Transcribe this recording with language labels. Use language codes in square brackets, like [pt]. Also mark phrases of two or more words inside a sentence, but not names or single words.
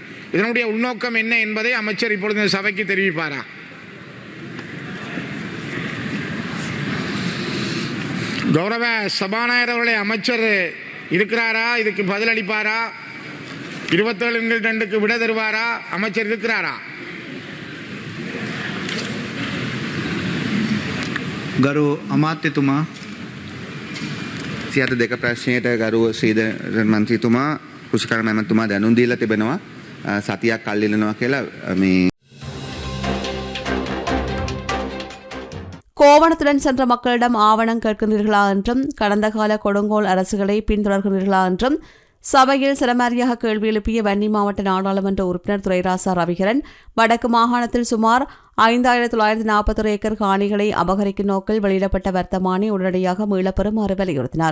[ta] இதனுடைய உள்நோக்கம் என்ன என்பதை அமைச்சர் இப்பொழுது இந்த சபைக்கு தெரிவிப்பாரா? கௌரவ சபாநாயகர் அவர்களே, அமைச்சர் இருக்கிறாரா? இதுக்கு பதிலளிப்பாரா? 27/2க்கு விட தருவாரா? அமைச்சர் இருக்கிறாரா? [si] ගරු අමාත්‍යතුමා සියත දෙක ප්‍රශ්නයට ගරුව ශ්‍රීධරන් මන්ත්‍රීතුමා කෘෂිකර්ම ඇමතුමා දැනුම් දීලා තිබෙනවා සතියක් කල් ඉල්ලනවා කියලා මේ [ta] கோவணத்துடன் சென்ற மக்களிடம் ஆவணம் கேட்கின்றீர்களா என்றும் கடந்த கால கொடுங்கோல் அரசுகளை பின்தொடர்கின்றீர்களா என்றும் சபையில் சிரமரியாக கேள்வி எழுப்பிய வன்னி மாவட்ட நாடாளுமன்ற உறுப்பினர் துரைராசா ரவிகரன் வடக்கு மாகாணத்தில் சுமார் 5,941 ஏக்கர் காணிகளை அபகரிக்கும் நோக்கில் வெளியிடப்பட்ட வர்த்தமானி உடனடியாக மீளப்பெறுமாறு வலியுறுத்தினார்.